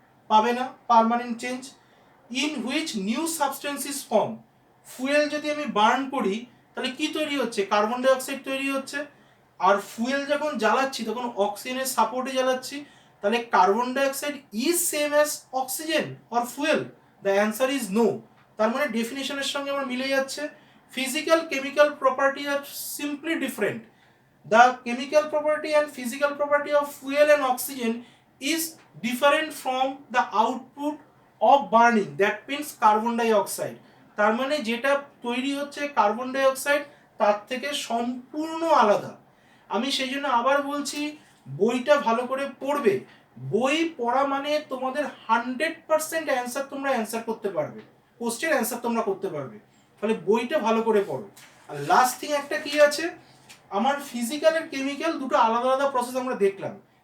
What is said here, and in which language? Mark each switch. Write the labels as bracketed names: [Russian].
[Bangla] পাবে না, permanent change. [English] in which new substance is form, [Bangla] fuel যদি আমি বার্ন করি তাহলে কি তৈরি হচ্ছে? কার্বন ডাই অক্সাইড তৈরি হচ্ছে, আর ফুয়েল যখন জ্বালাচ্ছি তখন অক্সিজেনের সাপোর্টে জ্বালাচ্ছি, তাহলে carbon die oxide [English] is same as oxygen or fuel, the answer is no, [Bangla] তার মানে ডেফিনেশনের সঙ্গে আমার মিলে যাচ্ছে। [English] physical chemical property আর simply different, the chemical property and physical property of fuel and oxygen is different from the output of burning, that means carbon dioxide, [Bangla] তার মানে যেটা তৈরি হচ্ছে কার্বন ডাই অক্সাইড তার থেকে সম্পূর্ণ আলাদা। আমি সেই জন্য আবার বলছি বইটা ভালো করে পড়বে, বই পড়া মানে তোমাদের 100% অ্যান্সার তোমরা অ্যান্সার করতে পারবে, কোশ্চেন অ্যান্সার তোমরা করতে পারবে, তাহলে বইটা ভালো করে পড়ো। আর লাস্ট থিং একটা কি আছে, আমার ফিজিক্যাল আর কেমিক্যাল দুটো আলাদা আলাদা প্রসেস আমরা দেখলাম,